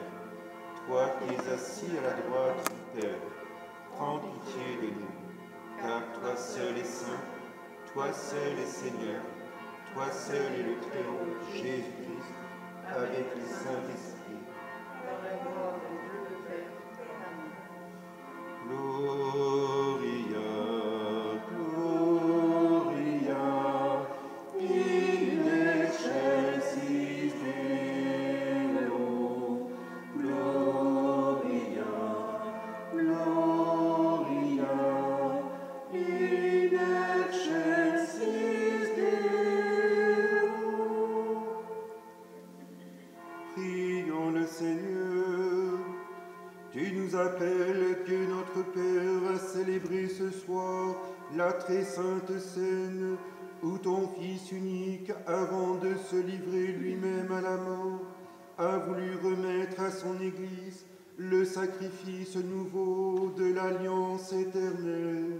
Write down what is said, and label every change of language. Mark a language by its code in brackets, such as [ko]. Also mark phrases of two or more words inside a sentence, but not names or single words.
[fr] Toi qui es assis à la droite du Père, prends pitié de nous. Car toi seul est saint, toi seul est Seigneur, toi seul est le Très-Haut, Jésus-Christ, avec le Saint-Esprit. Par la gloire de Dieu le Père. Amen. [la] Gloria, Gloria, in excelsis Deo. Gloria, Gloria, in excelsis Deo. [fr] Prions le Seigneur. Tu nous appelles, Dieu notre Père, à célébrer ce soir la très sainte scène où ton Fils unique, avant de se livrer lui-même à la mort, a voulu remettre à son Église le sacrifice nouveau de l'alliance éternelle.